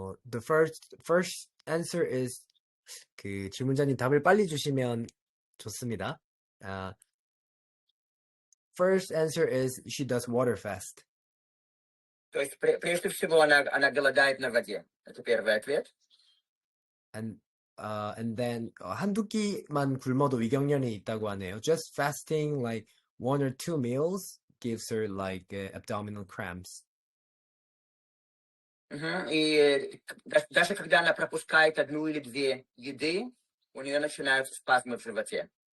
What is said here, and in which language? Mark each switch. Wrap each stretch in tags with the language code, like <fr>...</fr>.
<en>The first answer is</en> <ko>그 질문자님 답을 빨리 주시면 좋습니다.</ko> <en>First answer is she does water fast.</en> <ru>То есть прежде всего она голодает на воде. Это первый ответ.</ru> <en>And then</en> <ko>한두 끼만 굶어도 위경련이 있다고 하네요.</ko> <en>Just fasting like 1 or 2 meals gives her like abdominal cramps.</en> <ru>И даже когда она пропускает 1 или 2 еды, у нее начинаются спазмы в животе.</ru>